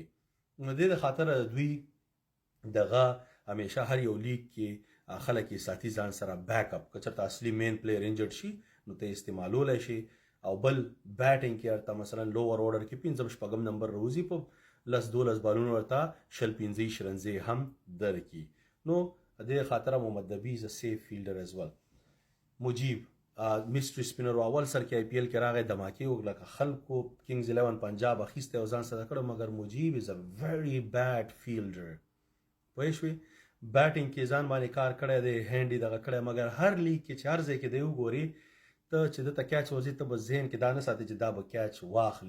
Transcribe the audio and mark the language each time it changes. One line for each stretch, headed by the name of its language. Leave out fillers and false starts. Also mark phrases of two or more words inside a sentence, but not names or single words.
Pashto: نو دې د خاطره دوی دغه همیشه هر یو لیګ کې خلک یې ساتي ځان سره
English: back up,
Pashto: که چېرته اصلي
English: main player injured
Pashto: شي نو ته یې استعمالولی شي او بل بیټینګ کې ورته مثلا
English: lower order
Pashto: کې 15 نمبر روزي په 10-12 بالونو ورته 15 شرنځي هم درکي. نو دې خاطر
English: محمد نبی is a safe fielder as well.
Pashto: مجیب میسټری سپینر اول سر کې آی پی ایل کې راغی دماکې وکړه خلکو کینګز 11 پنجاب اخیسته او ځان سره کړ مګر مجیب
English: is a very bad fielder.
Pashto: پوه شوې بیټینګ کې ځان باندې کار کړی دی هینډ یې دغه کړی مګر هر لیګ کې چې هر ځای کې دی وګوري ته چې دته کیچ وځي ته به ذهن کې دا نه ساتي چې دا به کیچ واخلي.